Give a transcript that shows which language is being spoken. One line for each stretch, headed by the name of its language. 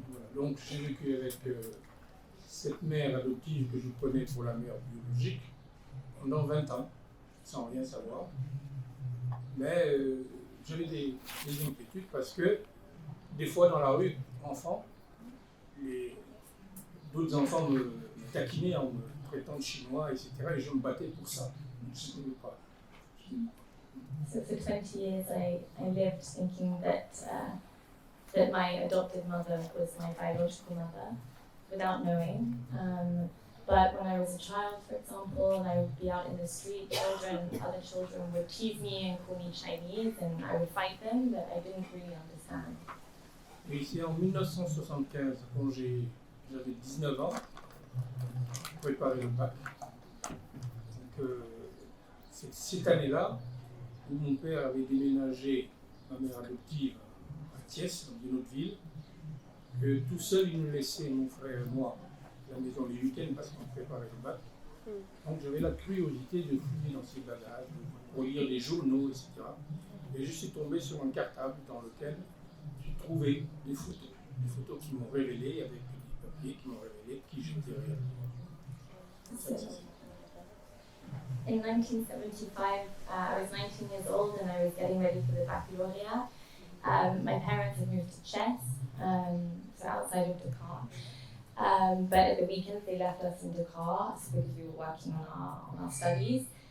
French: Voilà, donc j'ai vécu avec cette mère adoptive que je prenais pour la mère biologique pendant 20 ans, sans rien savoir. Mais j'avais des inquiétudes parce que des fois dans la rue, enfant, d'autres enfants me taquinaient en me traitant de chinois, etc. Et je me battais pour ça. Je ne savais pas.
English: So for 20 years I lived thinking that my adopted mother was my biological mother without knowing. But when I was a child, for example, and I would be out in the street, other children would tease me and call me Chinese, and I would fight them, but I didn't really understand.
French: Et c'est en 1975, quand j'avais 19 ans, je préparais le bac. Donc c'est cette année-là où mon père avait déménagé ma mère adoptive à Thiès, dans une autre ville, que tout seul il nous laissait, mon frère et moi, à la maison les week-ends parce qu'on préparait le bac. Donc j'avais la curiosité de fouiller dans ses bagages, pour lire les journaux, etc. Et je suis tombé sur un cartable dans lequel j'ai trouvé des photos qui m'ont révélé, avec des papiers qui m'ont révélé qui j'étais réellement.
English: In 1975, I was 19 years old and I was getting ready for the baccalaureate. My parents had moved to Chess, so outside of Dakar. But at the weekends they left us in Dakar because we were working on our studies.